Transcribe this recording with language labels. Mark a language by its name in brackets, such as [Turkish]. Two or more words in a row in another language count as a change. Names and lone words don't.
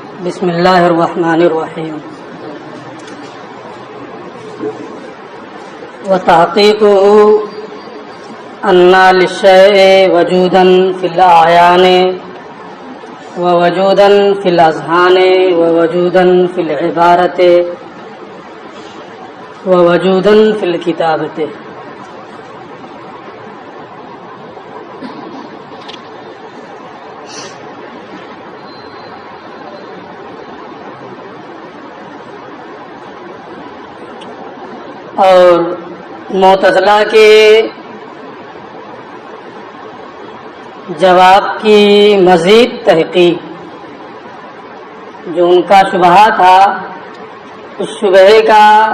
[Arabic] بسم اللہ الرحمن الرحیم وتحقیقه ان للشیء وجودا فی الاعیان ووجودا فی الاذہان ووجودا فی العبارت ووجودا فی الکتابت۔ [Urdu] اور معتزلہ کے جواب کی مزید تحقیق، جو ان کا شبہ تھا، اس شبہ کا